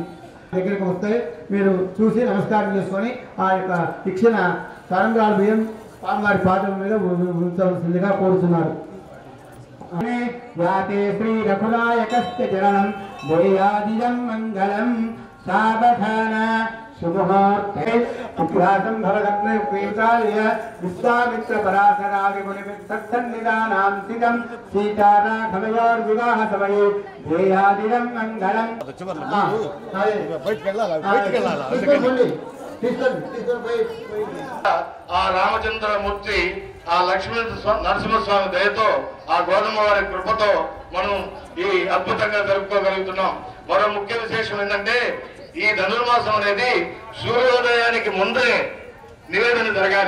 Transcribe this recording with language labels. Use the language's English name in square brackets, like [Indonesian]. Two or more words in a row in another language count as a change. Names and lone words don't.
[Telugu] దగ్గరికి వస్తే మీరు చూసి నమస్కారం చేసుకొని ఆ యొక్క ఇచ్చిన తరంగాల బియ్యం స్వామివారి పాదం మీద ఉంచవలసిందిగా కోరుతున్నారు. [Sanskrit] శ్రీ రఘునాయకస్య చరణం జయాదిజం మంగళం సావధాన शुभमुहूर्ते उद्घाटन भवदग्नयुक्ताय विश्वामित्र पराशरादि मुनिभिस्सन्निधानां सिद्धं सीताराघवयोर्विवाह समये ध्येयादिदं मंगलम् [Telugu] ఆ రామచంద్రమూర్తి ఆ లక్ష్మీ నరసింహస్వామి దయతో ఆ గోధుమ వారి కృపతో మనం ఈ అద్భుతంగా జరుపుకోగలుగుతున్నాం. మరో ముఖ్య విశేషం ఏంటంటే ఈ ధనుర్మాసం అనేది సూర్యోదయానికి ముందే నివేదన జరగాలి.